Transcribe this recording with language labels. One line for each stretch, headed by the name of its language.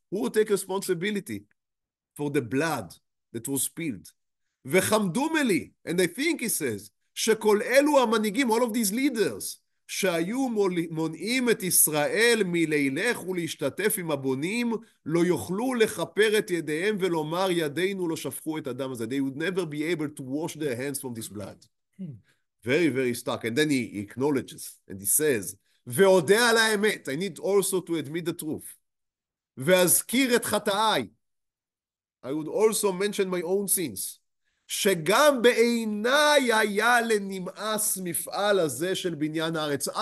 English: Who will take responsibility for the blood that was spilled?
Hebrew: וחמדו מלי,
English: and I think he says,
Hebrew: שכל אלו המנהיגים,
English: all of these leaders,
Hebrew: שהיו מונעים את ישראל מלילך ולהשתתף עם הבונים, לא יוכלו לכפר את ידיהם ולומר ידינו לא שפכו את הדם הזה.
English: They would never be able to wash their hands from this blood. Very, very stark. And then he acknowledges, and he says,
Hebrew: ואודה על האמת,
English: I need also to admit the truth.
Hebrew: ואזכיר את חטאי,
English: I would also mention my own sins.
Hebrew: שגם בעיניי היה לנמאס מפעל הזה של בניין הארץ.